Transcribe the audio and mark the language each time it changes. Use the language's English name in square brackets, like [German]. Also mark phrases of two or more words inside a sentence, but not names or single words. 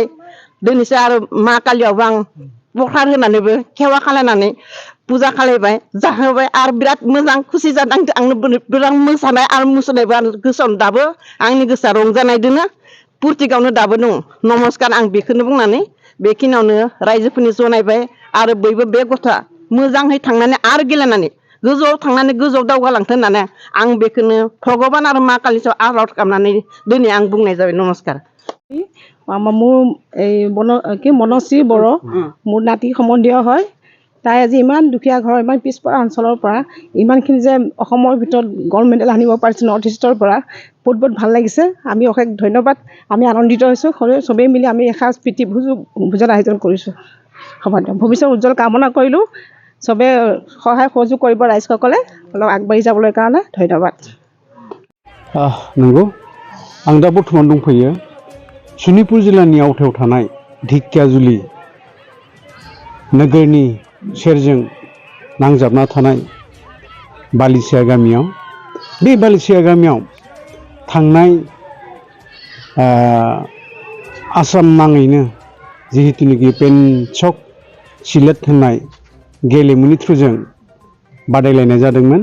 [Bodo] दिनैसो आरो मा कालियावबो आं प्रसाद होनानैबो खेवा खालायनानै फुजा खालायबाय जाहोबाय आरो बिराद मोजां खुसि जादों आंनो बिराद मोसानाय आरो मुसुरनायबो आं गोसोआव दाबो आंनि गोसोआ रंजानायदोंनो फुरथिगावनो दाबो दं। नमस्कार आं बेखौनो बुंनानै बेखिनियावनो रायजोफोरनि जनायबाय आरो बयबो बे गथ'आ मोजाङै थांनानै आरो गेलेनानै गोजौआव थांनानै गोजौआव दावगालांथों होननानै आं बेखौनो भगबान आरो मा कालिनाव आर'ज खालामनानै दिनै आं बुंनाय जाबाय। नमस्कार। [Assamese] মোৰ এই মনশ্ৰী বড়ো মোৰ নাতি সম্বন্ধীয় হয়। তাই আজি ইমান দুখীয়া ঘৰ ইমান পিছপৰা অঞ্চলৰ পৰা ইমানখিনি যে অসমৰ ভিতৰত [English] gold medal [Assamese] আনিব পাৰিছে নৰ্থ ইষ্টৰ পৰা বহুত ভাল লাগিছে। আমি অশেষ ধন্যবাদ। আমি আনন্দিত হৈছোঁ। চবেই মিলি আমি এসাঁজ প্ৰীতি ভোজৰ আয়োজন কৰিছোঁ। হ'ব দিয়ক। ভৱিষ্যত উজ্জ্বল কামনা কৰিলোঁ। চবে সহায় সহযোগ কৰিব ৰাইজসকলে অলপ আগবাঢ়ি যাবলৈ কাৰণে ধন্যবাদ। [Bodo] नंगौ आं दा बर्थमान दंफैयो शनितपुर जिल्लानि आवथायाव थानाय ढेकियाजुलि नोगोरनि सेरजों नांजाबना थानाय बालिसिया गामियाव। बे बालिसिया गामियाव थांनाय आसाम नाङैनो जिहेतुनिकि पेन्चक सिलेट होननाय गेलेमुनि थ्रुजों बादायलायनाय जादोंमोन।